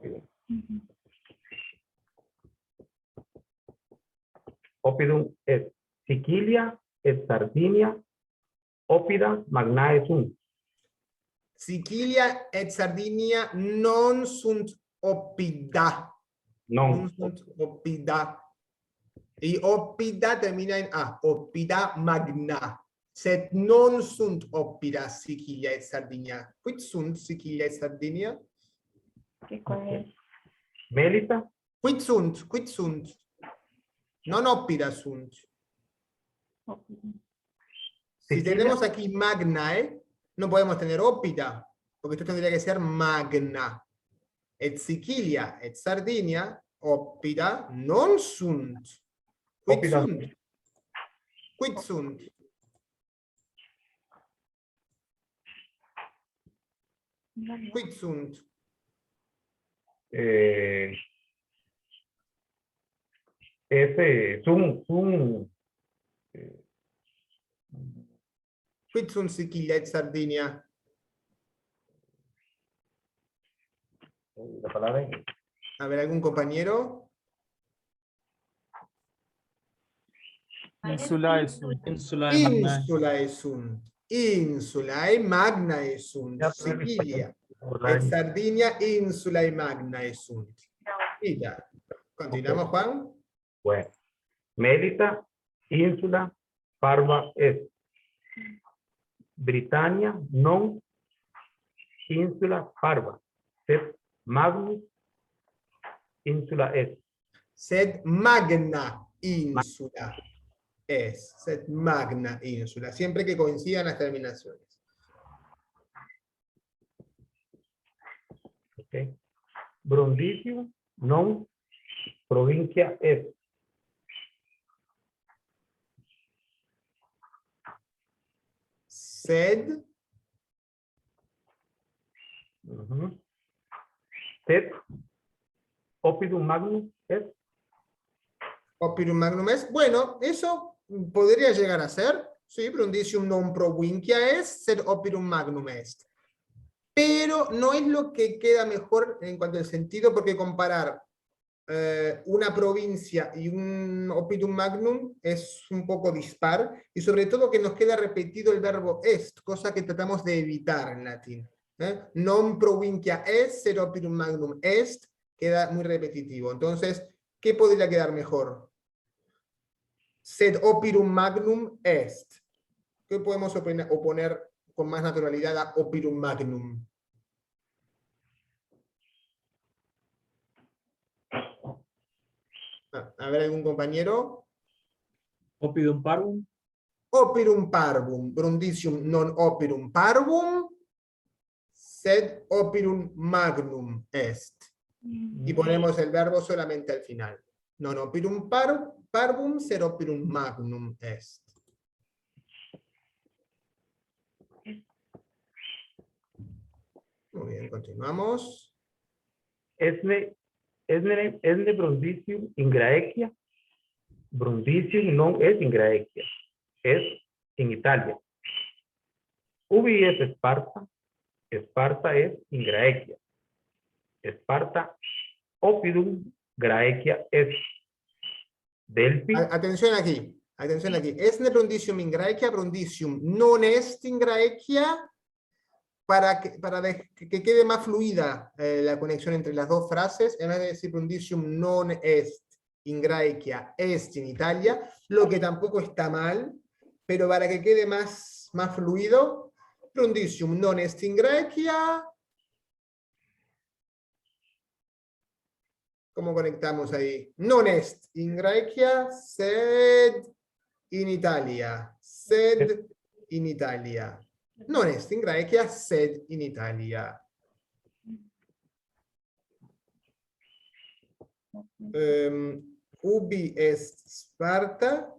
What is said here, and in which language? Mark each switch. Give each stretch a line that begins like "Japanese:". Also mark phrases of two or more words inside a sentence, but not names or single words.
Latin: Oppidum est. Sicilia et Sardinia, Oppida magnae sunt. Sicilia et Sardinia non sunt oppida. Non. sunt oppida.
Spanish: Y oppida termina en A,
Latin: oppida magna. Sed non sunt oppida Sicilia et Sardinia. Quid sunt Sicilia et Sardinia? Melita, Quid sunt? Non oppida sunt. Si Sicilia.
Spanish: tenemos aquí magnae, no podemos tener oppida, porque esto tendría que ser magna.
Latin: Et Sicilia et Sardinia, oppida, non sunt. Quid Oppida. sunt? Quid sunt? Quid sunt? Quid sunt Sicilia et Sardinia?
Spanish: la palabra en A ver, ¿algún compañero?
Latin: Insulae sunt. Insulae magnae. Insulae sunt. Insulae magnae sunt. Sicilia et Sardinia insulae magnae sunt.
Spanish: Mira. Continuamos, Juan. Bueno,
Latin: Melita, insula, parva est. Britannia, non, insula, parva. Sed magnus, insula est. Sed magna insula es. Sed magna insula.
Spanish: Siempre que coincidan las terminaciones. Okay.
Latin: Brundisium, non, provincia est. Sed Sed oppidum magnus est. oppidum magnum est.
Spanish: Bueno, eso podría llegar a ser. Sí,
Latin: Brundisium non provincia est, sed oppidum magnum est.
Spanish: Pero no es lo que queda mejor en cuanto al sentido, porque comparar una provincia y un
Latin: oppidum magnum
Spanish: es un poco dispar, y sobre todo que nos queda repetido el verbo est, cosa que tratamos de evitar en latín.
Latin: Non provincia est, sed oppidum magnum est,
Spanish: queda muy repetitivo. Entonces, ¿qué podría quedar mejor?
Latin: sed opirum magnum est.
Spanish: ¿Qué podemos oponer con más naturalidad a
Latin: opirum magnum?
Spanish: A ver, ¿algún compañero?
Latin: Opidum parvum. Opirum parvum, brundisium non opirum parvum, sed opirum magnum est.
Spanish: Y ponemos el verbo solamente al final.
Latin: Non opirum parvum, sed opirum magnum est.
Spanish: Muy bien, continuamos.
Latin: Esne Brundisium in Graecia. Brundisium non es in Graecia, es en Italia. Ubi es Esparta. Esparta es in Graecia. Esparta oppidum Graecia es. Delphi.
Spanish: Atención aquí, atención aquí.
Latin: Esne brundisium in Graecia, brundisium non est in Graecia,
Spanish: para que quede más fluida la conexión entre las dos frases, en vez de decir
Latin: brundisium non est in Graecia, est in Italia,
Spanish: lo que tampoco está mal, pero para que quede más fluido,
Latin: brundisium non est in Graecia.
Spanish: ¿Cómo conectamos ahí?
Latin: Non est in Graecia, sed in Italia. Sed in Italia. Non est in Graecia, sed in Italia. Ubi est Sparta.